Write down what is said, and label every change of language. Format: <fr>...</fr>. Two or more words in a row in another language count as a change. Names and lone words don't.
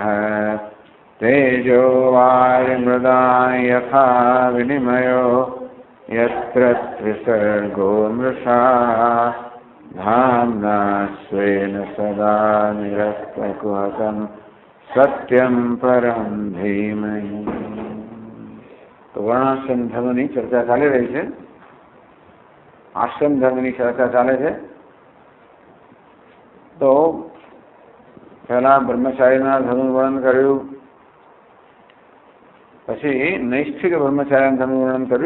<sa>तेजो वारिमृदां यथा विनिमयो यत्र त्रिसर्गो मृषा धाम्ना स्वेन सदा निरस्तकुहकं सत्यं परं धीमहि।</sa> <gu>તો વર્ણાશ્રમ ધર્મની ચર્ચા ચાલી રહી છે। આશ્રમ ધર્મની ચર્ચા ચાલે છે। તો પહેલા બ્રહ્મચારીના ધર્મનું વર્ણન કર્યું, પછી નૈષ્ઠિક બ્રહ્મચારીના ધર્મનું વર્ણન કર્યું।</gu>